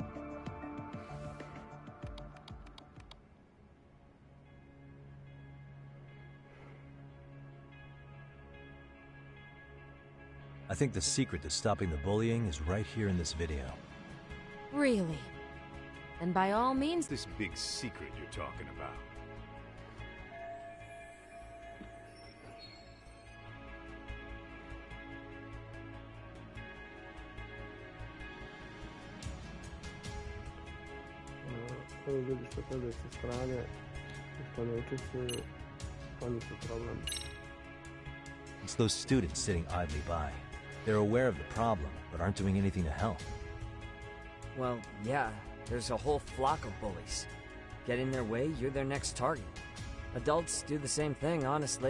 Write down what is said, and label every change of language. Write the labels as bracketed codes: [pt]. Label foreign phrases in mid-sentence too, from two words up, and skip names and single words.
[en] I think the secret to stopping the bullying is right here in this video. Really? And by all means... This big secret you're talking about. [sr] Ovi ljudi što gledaju sa strane, što ne učestvuju, oni su problem. [en] It's those students sitting idly by. They're aware of the problem, but aren't doing anything to help. Well, yeah, there's a whole flock of bullies. Get in their way, you're their next target. Adults do the same thing, honestly.